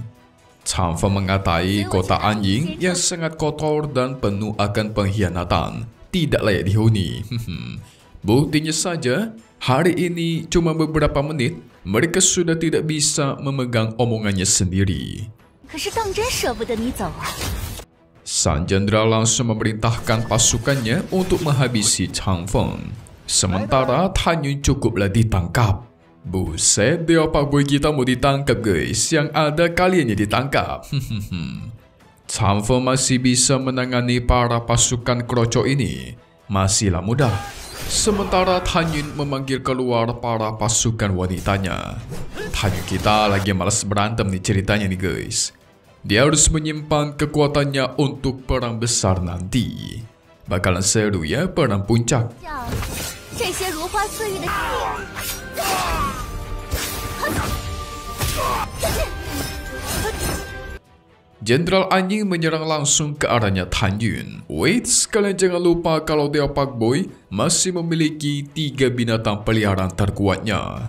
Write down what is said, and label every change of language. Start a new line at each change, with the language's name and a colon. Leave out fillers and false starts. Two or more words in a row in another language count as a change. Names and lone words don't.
Indonesian: Chang Feng mengatai kota Anying yang sangat kotor dan penuh akan pengkhianatan tidak layak dihuni. Buktinya saja, hari ini cuma beberapa menit mereka sudah tidak bisa memegang omongannya sendiri.
Chinese: 可是当真舍不得你走啊！
Indonesian: Sang jenderal langsung memerintahkan pasukannya untuk menghabisi Chang Feng. Sementara Tan Yun cukuplah ditangkap. Buset, dia Pak Boy kita mau ditangkap guys. Yang ada kalian yang ditangkap. Chang Feng masih bisa menangani para pasukan kroco ini. Masihlah mudah. Sementara Tan Yun memanggil keluar para pasukan wanitanya. Tan Yun kita lagi malas berantem nih ceritanya nih guys. Dia harus menyimpan kekuatannya untuk perang besar nanti. Bakalan seru ya perang puncak.
Chinese: 这些如花似玉的。
Indonesian: Jenderal Anying menyerang langsung ke arahnya Tan Yun. Wait, kalian jangan lupa kalau dia Pak Boy masih memiliki 3 binatang peliharaan terkuatnya.